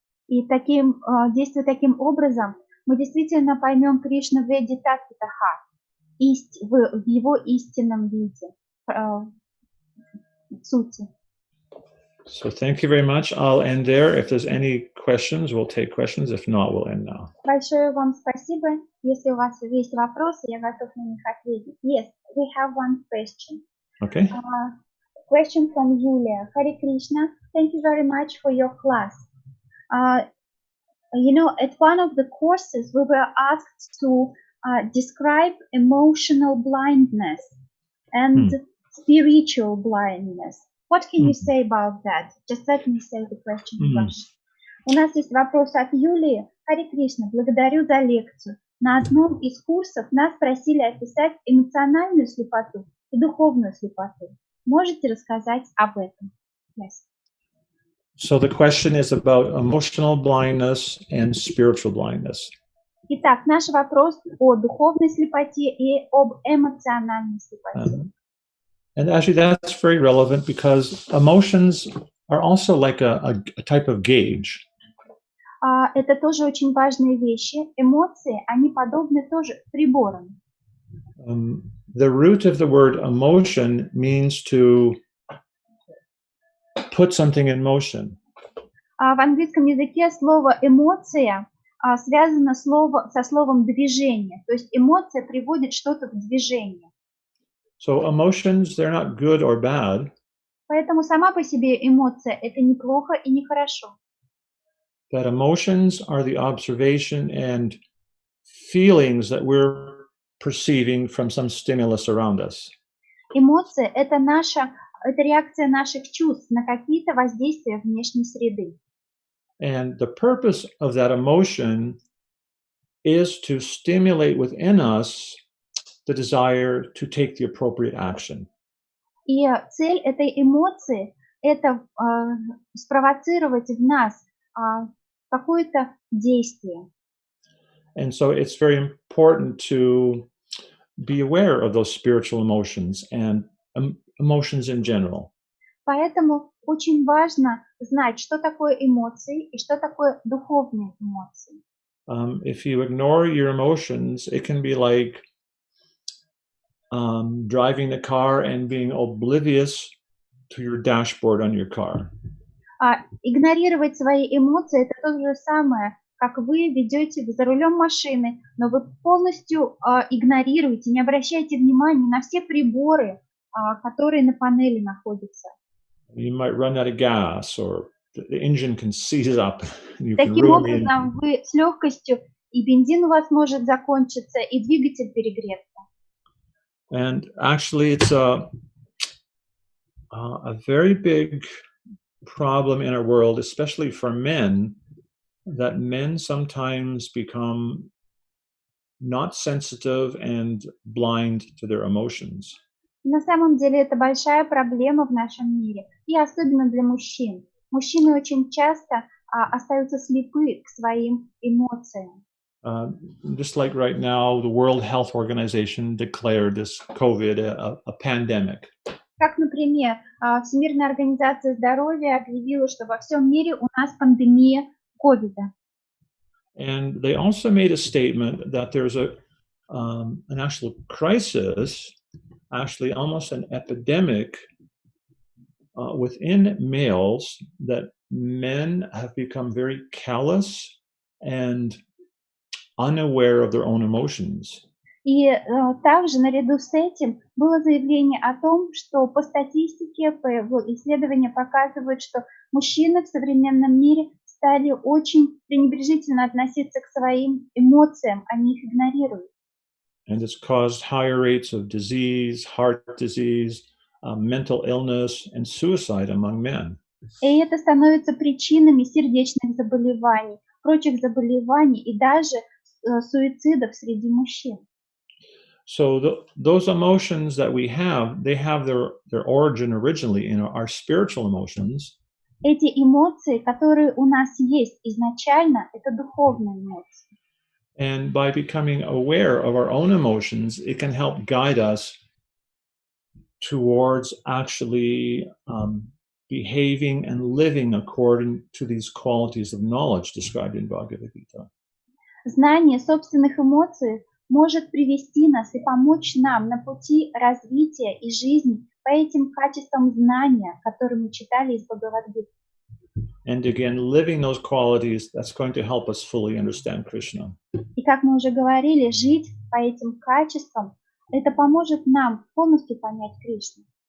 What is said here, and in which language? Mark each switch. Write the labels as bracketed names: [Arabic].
[Russian] И действуя таким образом, мы действительно поймем Кришну веди татвитаха, в его истинном виде, сути. [English] So thank you very much. I'll end there. If there's any questions, we'll take questions. If not, we'll end now. [Russian] Большое вам спасибо. Если у вас есть вопросы, я готов на них ответить. [English] Yes, we have one question. Okay. Question from Yulia. Hare Krishna, thank you very much for your class. At one of the courses, we were asked to describe emotional blindness and spiritual blindness. What can you say about that? Just let me say the question in Russian. [Russian] У нас есть вопрос от Юлии. Харе Кришна, благодарю за лекцию. На одном из курсов нас просили описать эмоциональную слепоту и духовную слепоту. Можете рассказать об этом? [English] Yes. So the question is about emotional blindness and spiritual blindness. [Russian] Итак, наш вопрос о духовной слепоте и об эмоциональной слепоте. [English] And actually that's very relevant because emotions are also like a type of gauge. [Russian] Это тоже очень важные вещи. Эмоции, они подобны тоже приборам. [English] The root of the word emotion means to put something in motion. [Russian] В английском языке слово эмоция связано со словом движение. То есть эмоция приводит что-то в движение. [English] So emotions, they're not good or bad. [Russian] Поэтому сама по себе эмоция – это не плохо и не хорошо. [English] That emotions are the observation and feelings that we're perceiving from some stimulus around us. [Russian] Эмоция – это реакция наших чувств на какие-то воздействия внешней среды. [English] And the purpose of that emotion is to stimulate within us the desire to take the appropriate action. [Russian] И цель этой эмоции – это спровоцировать в нас какое-то действие. [English] And so it's very important to be aware of those spiritual emotions and emotions in general. [Russian] Поэтому очень важно знать, что такое эмоции и что такое духовные эмоции. [English] If you ignore your emotions, it can be like driving the car and being oblivious to your dashboard on your car. [Russian] Игнорировать свои эмоции – это то же самое, как вы ведете за рулем машины, но вы полностью игнорируете, не обращаете внимания на все приборы, которые на панели находятся. [English] You might run out of gas, or the engine can seize up. [Russian] Таким образом, вы с легкостью, и бензин у вас может закончиться, и двигатель перегреться. [English] And actually, it's a very big problem in our world, especially for men, that men sometimes become not sensitive and blind to their emotions. [Russian] На самом деле это большая проблема в нашем мире, и особенно для мужчин. Мужчины очень часто остаются слепы к своим эмоциям. [English] Just like right now, the World Health Organization declared this COVID a pandemic. [Russian] Как, например, Всемирная организация здоровья объявила, что во всем мире у нас пандемия ковида. [English] And they also made a statement that there's an actual crisis, actually almost an epidemic within males, that men have become very callous and unaware of their own emotions. [Russian] И также наряду с этим было заявление о том, что по статистике, исследования показывают, что мужчины в современном мире стали очень пренебрежительно относиться к своим эмоциям, они их игнорируют. [English] And it's caused higher rates of disease, heart disease, mental illness, and suicide among men. [Russian] И это становится причинами сердечных заболеваний, прочих заболеваний и даже суицидов среди мужчин. [English] So those emotions that we have, they have their origin originally in our spiritual emotions. [Russian] Эти эмоции, которые у нас есть изначально, это духовные эмоции. [English] And by becoming aware of our own emotions, it can help guide us towards actually behaving and living according to these qualities of knowledge described in Bhagavad Gita. [Russian] Знание собственных эмоций может привести нас и помочь нам на пути развития и жизни по этим качествам знания, которые мы читали из Бхагавад-гиты. [English] And again, living those qualities, that's going to help us fully understand Krishna. [Russian] И как мы уже говорили, жить по этим качествам, это поможет нам полностью понять Кришну.